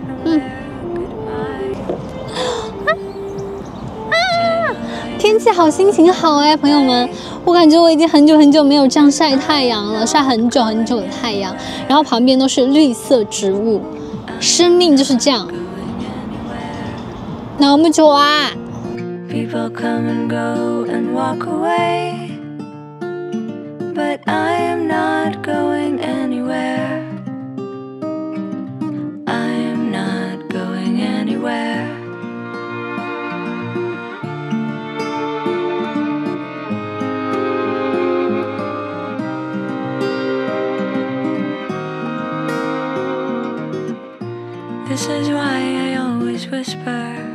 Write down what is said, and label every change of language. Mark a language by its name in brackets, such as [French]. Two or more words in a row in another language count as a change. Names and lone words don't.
[Chinese] 天气好，心情好哎，朋友们，我感觉我已经很久没有这样晒太阳了，晒很久的太阳，然后旁边都是绿色植物，生命就是这样。 [Korean] 너무 좋아。 [English] People come and go and walk away, but I am not going anywhere. I am not going anywhere. This is why I always whisper.